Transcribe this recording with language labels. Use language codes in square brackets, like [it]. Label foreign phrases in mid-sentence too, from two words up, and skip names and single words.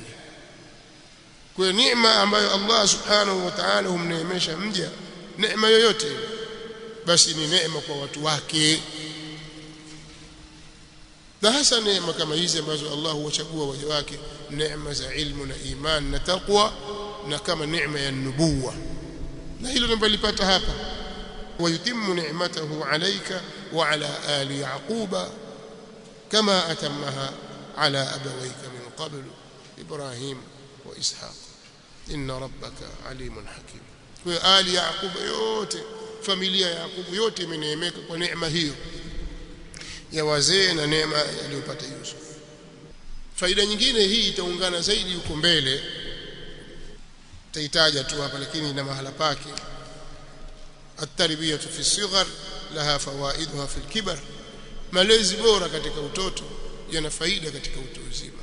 [sw] Kwa neema ambayo Allah [ar] سبحانه وتعالى [sw] humneemesha mja, neema yoyote basi ni neema kwa watu wake, na hasa neema kama hizi ambazo Allah huwachagua waja wake, neema za ilmu na iman na taqwa, na kama neema ya nubuwa, na hilo nilipata hapa, [ar] ويتم نعمته عليك وعلى آل يعقوب كما أتمها على أبويك من قبل إبراهيم وإسحاق إن ربك عليم حكيم. وآل يعقوب [sw] yote, familia ya Yakubu yote imeneemeka kwa neema hiyo ya wazee na neema aliyopata Yusuf. Faida nyingine hii itaungana zaidi huko mbele, taitaja tu hapa lakini ina mahala pake. [ar] التربية في الصغار لها فوائدها في الكبار, [sw] malezi bora katika utoto yana faida katika utu uzima.